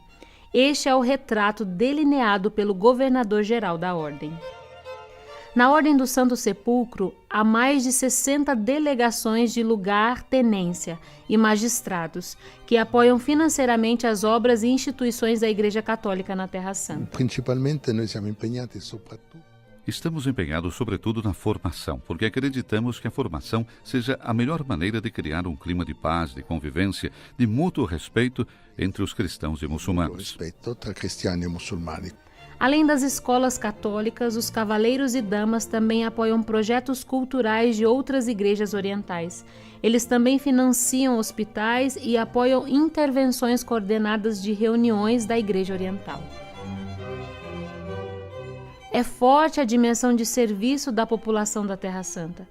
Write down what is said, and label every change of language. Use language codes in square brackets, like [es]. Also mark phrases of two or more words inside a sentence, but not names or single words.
[pt] Este é o retrato delineado pelo governador-geral da Ordem. Na Ordem do Santo Sepulcro, há mais de 60 delegações de lugar-tenência e magistrados que apoiam financeiramente as obras e instituições da Igreja Católica na Terra Santa. [it] Principalmente noi siamo impegnati soprattutto. [pt] Estamos empenhados sobretudo na formação, porque acreditamos que a formação seja a melhor maneira de criar um clima de paz, de convivência, de mútuo respeito entre os cristãos e muçulmanos. [it] Rispetto tra cristiani e musulmani. [pt] Além das escolas católicas, os cavaleiros e damas também apoiam projetos culturais de outras igrejas orientais. Eles também financiam hospitais e apoiam intervenções coordenadas de reuniões da Igreja Oriental. É forte a dimensão de serviço da população da Terra Santa.